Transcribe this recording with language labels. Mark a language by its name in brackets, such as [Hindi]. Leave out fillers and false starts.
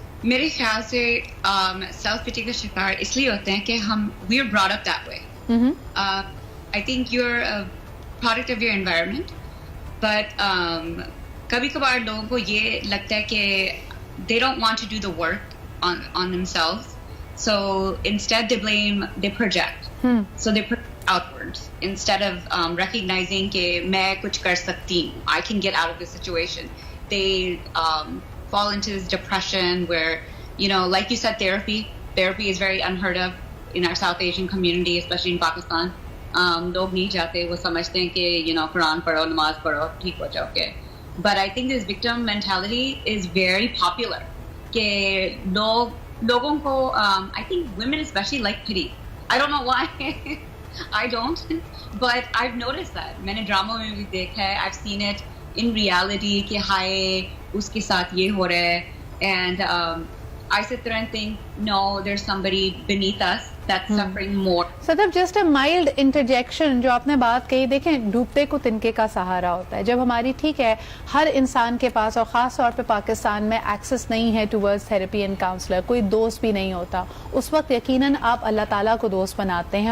[Hindi] मेरे ख्याल से सेल्फ पिटी का शिकार इसलिए होते हैं कि हम [English] We are brought up that way. I think you are a product of your environment, but [Hindi] कभी कभार लोगों को ये लगता है कि [English] they don't want to do the work on themselves, so instead they project. So they project outwards instead of recognizing [Hindi] कि मैं कुछ कर सकती हूँ, [English] I can get out of this situation. They fall into this depression where, you know, like you said, therapy is very unheard of in our South Asian community, especially in Pakistan. [Hindi] लोग नहीं जाते, वो समझते हैं कि [English] you know [Hindi] Quran पढ़ो, नमाज पढ़ो, ठीक हो जाओगे। [English] But I think this victim mentality is very popular. [Hindi] कि लोगों को, [English] I think women especially like pity. I don't know why. I don't. But I've noticed that. [Hindi] मैंने ड्रामा में भी देखा है. [English] I've seen it in reality [Hindi] कि हाय उसके साथ ये हो रहा है. [English] And I sit there and think, no, there's somebody beneath us that's suffering more. [Hindi] Sadaf, [English] just a mild interjection, [Hindi] जो आपने बात कही, देखें डूबते को तिनके का सहारा होता है। जब हमारी, ठीक है, हर इंसान के पास और ख़ास तौर पे पाकिस्तान में एक्सेस नहीं है [English] towards therapy and counsellor, [Hindi] कोई दोस्त भी नहीं होता, उस वक्त यकीनन आप अल्लाह ताला को दोस्त बनाते हैं।